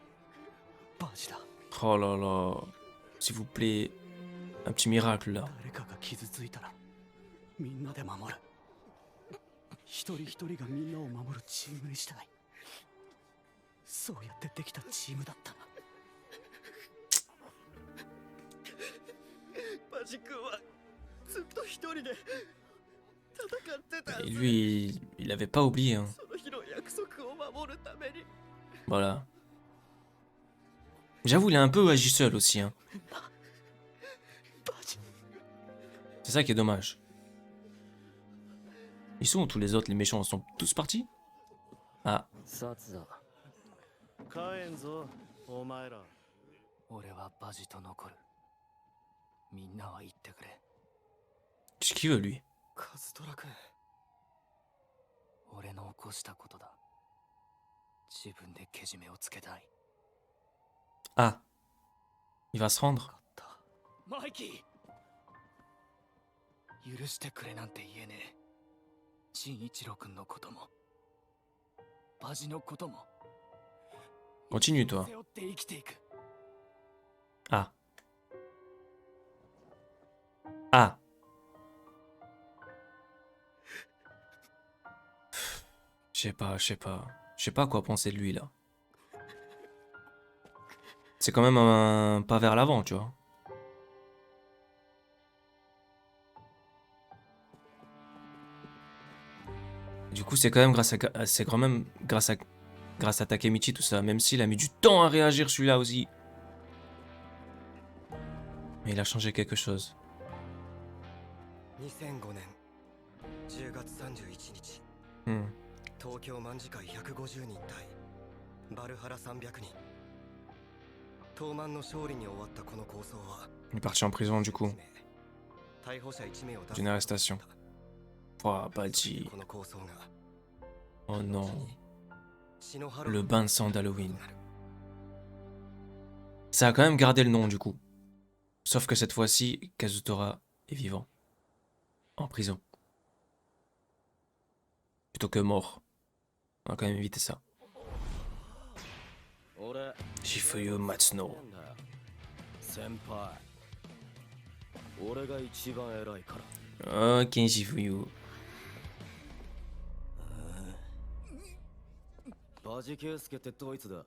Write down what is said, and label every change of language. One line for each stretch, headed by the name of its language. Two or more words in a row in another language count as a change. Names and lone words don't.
French: Oh là là. S'il vous plaît. Un petit miracle, là.
Japanese: 傷ついたらみんなで守る。一人一人がみんなを守るチームにしたい。そうやってできたチームだったな。バジ君はずっと一人で戦ってた。
French: Et lui, il avait pas oublié. Hein.
Japanese: その日の約束を守るために。
French: Voilà. J'avoue, il a un peu agi seul aussi. Hein. バジ C'est ça qui est dommage. Ils sont où tous les autres, les méchants? Ils sont tous partis? Ah,
Japanese: サツだ。帰んぞお前ら。俺はバジと残る。みんなは言ってくれ。
French: qu'est-ce qu'il veut lui?
Japanese: カズトラ君。俺の起こしたことだ。自分でけじめをつけたい。
French: Ah, il va se rendre.
Japanese: マイキー、許してくれなんて言えねえ。陳一郎君のこともバジのことも
French: Continue toi.
Japanese: 背負って生きていく。 Ah. Ah.
French: Je sais pas quoi penser de lui là. C'est quand même un pas vers l'avant, tu vois. Du coup, c'est quand même c'est quand même grâce à Takemichi tout ça, même s'il a mis du temps à réagir celui-là aussi. Mais il a changé quelque chose.
Japanese: 2005 年10月31日 Hmm. 東京卍会150人対バルハラ300人東卍の勝利に終わったこの構想は
French: Il est parti en prison du coup.
Japanese: 逮捕者1名を出す
French: D'une arrestation. Ouah, Badji.
Japanese: この構想が
French: Oh non.
Japanese: 血のハロウ
French: Le
Japanese: ィン
French: bain de sang d'Halloween. Ça a quand même gardé le nom du coup. Sauf que cette fois-ci, Kazutora est vivant. En prison. Plutôt que mort. On va quand même éviter ça.
Japanese: 俺 Shifuyu Matsuno. 先輩。俺が一番偉いから。
French: Ok, Shifuyu.
Japanese: バジケイスケってドイツだ。